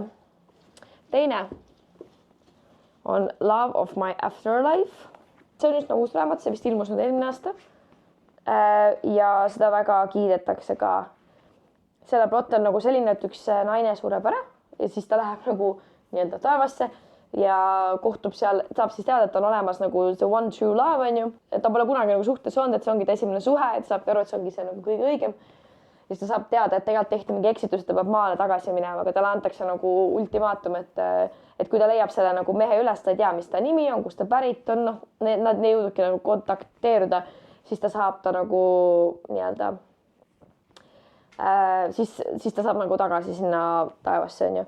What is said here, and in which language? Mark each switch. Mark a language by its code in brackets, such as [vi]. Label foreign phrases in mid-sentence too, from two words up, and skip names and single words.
[et] Teine on Love of my Afterlife. See on just nagu uus raamat, see vist ilmus nüüd eelmine aasta. Ja seda väga kiidetakse ka. Selle plott on nagu selline, et üks naine sureb ära ja siis ta läheb nagu nii-öelda taevasse ja kohtub seal, saab siis teada, et on olemas nagu [en] the one true love [et] on ju. Et ta pole kunagi nagu suhtes olnud, et see ongi ta esimene suhe, et saab aru, et see ongi see nagu kõige õigem. Ja siis ta saab teada, et tegelikult tehti mingi eksitus, et ta peab maale tagasi minema, aga talle antakse nagu ultimaatum, et kui ta leiab selle nagu mehe üles, ta ei tea, mis ta nimi on, kus ta pärit on, noh, nad ei jõududki nagu kontakteeruda, siis ta saab ta nagu nii-öelda, siis ta saab nagu tagasi sinna taevasse, on ju.